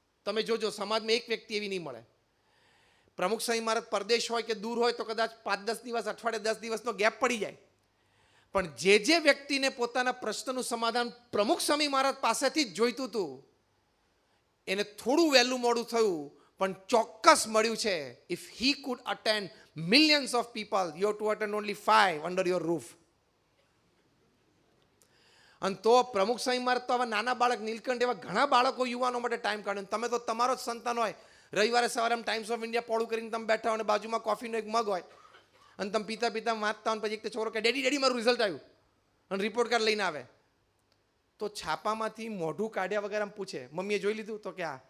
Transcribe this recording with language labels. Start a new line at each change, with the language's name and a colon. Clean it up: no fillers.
Gujarati: તમે જોજો સમાજમાં એક વ્યક્તિ એવી નહીં મળે. પ્રમુખ સ્વામી મહારાજ પરદેશ હોય કે દૂર હોય તો કદાચ 5-10 દિવસ, અઠવાડિયે 10 દિવસનો ગેપ પડી જાય. પણ જે વ્યક્તિને પોતાના પ્રશ્નનું સમાધાન પ્રમુખ સ્વામી મહારાજ પાસેથી જ જોઈતું હતું, એને થોડું વહેલું મોડું થયું પણ ચોક્કસ મળ્યું છે.
English: If he could attend millions of people, you have to attend only 5 under your roof.
Gujarati: અને તો પ્રમુખ સ્વામી મહારાજ તો આવા નાના બાળક, નીલકંઠ એવા ઘણા બાળકો, યુવાનો માટે ટાઈમ કાઢ્યો. તમે તો તમારો જ સંતાન હોય, રવિવારે સવારે આમ ટાઈમ્સ ઓફ ઇન્ડિયા પોળું કરીને તમે બેઠા હોય અને બાજુમાં કોફીનો એક મગ હોય અને તમે પીતા પીતા વાંચતા હોય, પછી એક છોકરો કે ડેડી મારું રિઝલ્ટ આવ્યું અને રિપોર્ટ કાર્ડ લઈને આવે તો છાપામાંથી મોઢું કાઢ્યા વગર આમ પૂછે, મમ્મીએ જોઈ લીધું? તો કે હા.